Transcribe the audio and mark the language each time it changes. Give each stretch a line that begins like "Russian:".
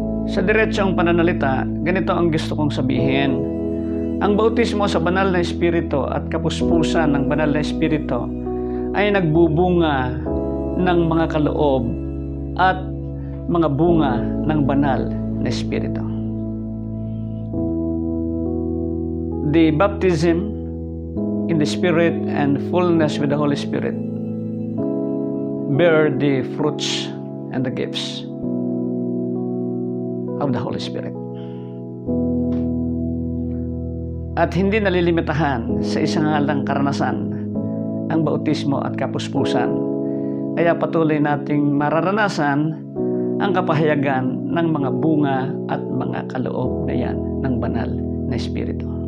Filipino: Sa diretsong pananalita, ganito ang gusto kong sabihin. Ang bautismo sa Banal na Espiritu at kapuspusan ng Banal na Espiritu ay nagbubunga ng mga kaloob at mga bunga ng Banal na Espiritu.
English: The baptism in the Spirit and fullness with the Holy Spirit bear the fruits and the gifts of the Holy Spirit.
Filipino: At hindi nalilimitahan sa isang lang karanasan ang bautismo at kapuspusan. Kaya patuloy nating mararanasan ang kapahayagan ng mga bunga at mga kaloob na yan ng Banal na Espiritu.